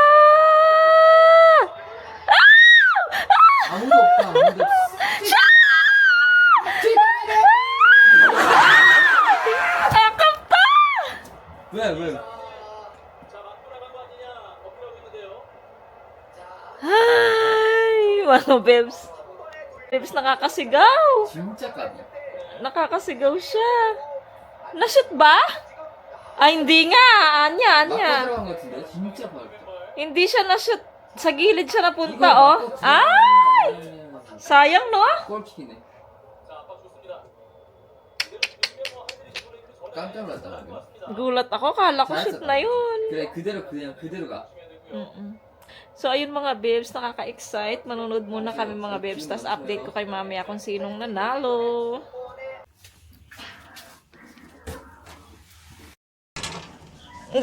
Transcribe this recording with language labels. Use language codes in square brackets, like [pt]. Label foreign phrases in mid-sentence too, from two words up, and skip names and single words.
[ko] 왜? [tl] Ay, mga bebs. Bebs, nakakasigaw. [ko] 진짜 까비. [tl] Nakakasigaw siya. Nashoot ba? Ay, hindi nga. Anya. [ko] 들어간 것 같은데? 진짜 밝다. [tl] Hindi siya na-shoot. Sa gilid siya napunta, oh. Ay! Sayang, no? [ko] 골킥이네. 깜짝 놀랐다 방금. [tl] Gulat ako. Kala ko shoot na yun. [ko] 그래 그냥 그대로 가. [tl] So, ayun mga babes, nakaka-excite. Manunod muna kami mga babes. Tapos update ko kay mamaya kung sinong nanalo. Hindi.